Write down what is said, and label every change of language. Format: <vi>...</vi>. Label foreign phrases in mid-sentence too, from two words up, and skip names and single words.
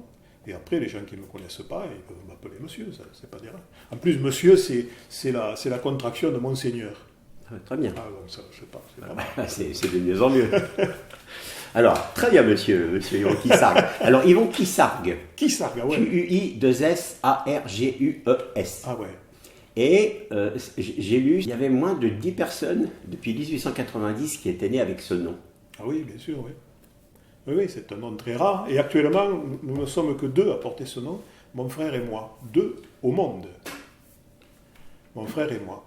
<fr>Et après, les gens qui ne me connaissent pas, ils peuvent m'appeler monsieur, ça, c'est pas dérange. En plus, monsieur, c'est la contraction de Monseigneur. Ah, très bien. Ah, donc ça, je sais pas, c'est pas mal. C'est de mieux en mieux. Alors, très bien, monsieur Yvon Kissargues. Alors, Yvon Kissargues. Kissargues, ouais. Q-U-I-2-S-A-R-G-U-E-S. Ah ouais. Et j'ai lu, il y avait moins de 10 personnes depuis 1890 qui étaient nées avec ce nom. Ah oui, bien sûr, oui. Oui, oui, c'est un nom très rare. Et actuellement, nous ne sommes que deux à porter ce nom, mon frère et moi. Deux au monde. Mon frère et moi.</fr>